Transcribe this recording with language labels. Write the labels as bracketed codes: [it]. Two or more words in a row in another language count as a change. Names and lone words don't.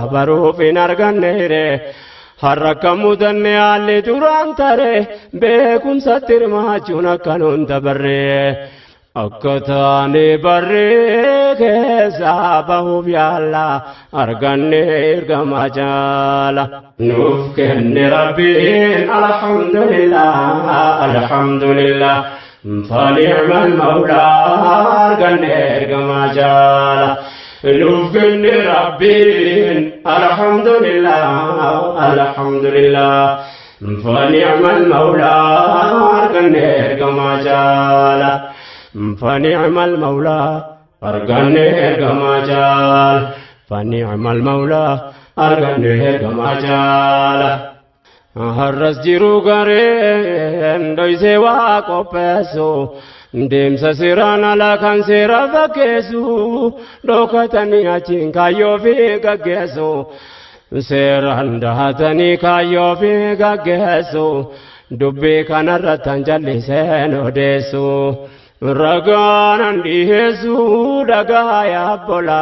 [om] baruuf hin arganneere harrakka mudanne haalli duraan tare beekumsatti hirmaachuun akka nuun dabarree akka taane barree keessa bahuuf yaalla arganne ergamaa caala nuuf kenne rabbiin alhamdulillah [ar] فنعم المولى [om] arganne ergamaa caala nuuf kenne rabbiin alhamdulillah [ar] فنعم المولى [om] arganne ergamaa caala [ar] فنعم المولى [om] arganne ergamaa caala [ar] فنعم المولى [om] arganne ergamaa caala har'as jiruu gareen dhoysee waa qopheessu deemsa seeraan alaa kan seera fakkeessu dhokatanii achiin kaayyoo fi gaggeessu seeraan dahatanii kaayyoo fi gaggeessu dubbii kanarrattan jalliseen odeessu ragaanan dhiheessu dhagaa yaabbola